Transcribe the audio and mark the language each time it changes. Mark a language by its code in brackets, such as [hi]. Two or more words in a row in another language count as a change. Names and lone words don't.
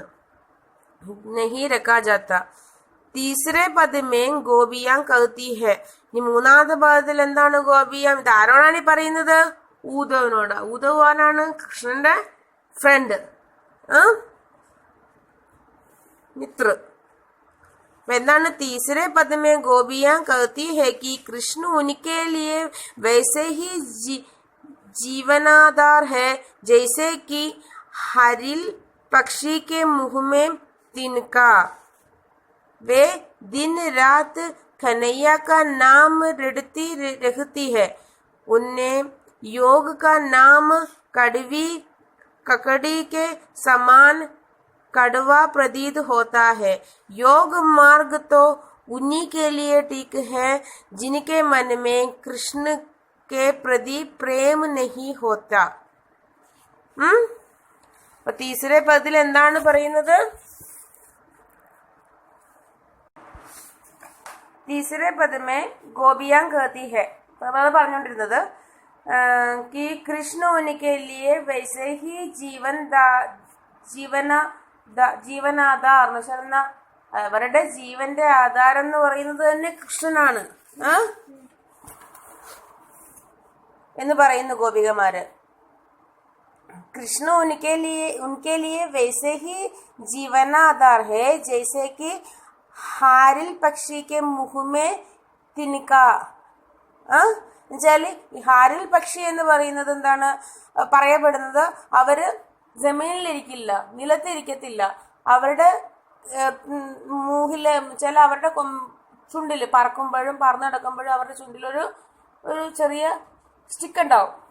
[hi] नहीं रखा जाता. तीसरे पद में गोपियां कहती है. [ml] ഇനി മൂന്നാമത്തെ പദത്തിൽ എന്താണ് ഗോപിയാം? ഇത് ആരോടാണ് ഈ പറയുന്നത്? ഊദ്ധവനോട്. ഊദ്ധവ് ആരാണ്? കൃഷ്ണന്റെ ഫ്രണ്ട്, മിത്ര. എന്താണ്? [hi] तीसरे पद में गोपियां कहती है कि कृष्ण उनके लिए वैसे ही जीवनाधार है जैसे कि हरिल पक्षी के मुंह में तिनका. वे दिन रात कन्हैया का नाम रटती रहती है. उन्हें योग का नाम कड़वी ककड़ी के समान कड़वा प्रतीत होता है. योग मार्ग तो उन्हीं के लिए ठीक है जिनके मन में कृष्ण के प्रति प्रेम नहीं होता. [ml] അപ്പൊ തീസരെ പദത്തിൽ എന്താണ് പറയുന്നത്? [hi] तीसरे पद में गोपियां कहती है. [ml] നമ്മൾ പറഞ്ഞുകൊണ്ടിരുന്നത് [hi] कि कृष्ण उनके लिए वैसे ही [ml] ജീവനാധാർ എന്ന് വെച്ചാൽ അവരുടെ ജീവന്റെ ആധാരം എന്ന് പറയുന്നത് തന്നെ കൃഷ്ണനാണ് എന്ന് പറയുന്നു ഗോപികമാര്. [hi] कृष्ण उनके लिए वैसे ही जीवनाधार है जैसे कि हारिल पक्षी के मुंह में तिनका. [ml] എന്നുവെച്ചാല് ഈ ഹാരിൽ പക്ഷി എന്ന് പറയുന്നത് എന്താണ് പറയപ്പെടുന്നത്? അവര് ജമീനിലിരിക്കില്ല, നിലത്തിരിക്കത്തില്ല. അവരുടെ മൂഹില് ചില അവരുടെ ചുണ്ടില് പറക്കുമ്പോഴും പറന്നു നടക്കുമ്പോഴും അവരുടെ ചുണ്ടിലൊരു ചെറിയ സ്റ്റിക്ക് ഉണ്ടാവും.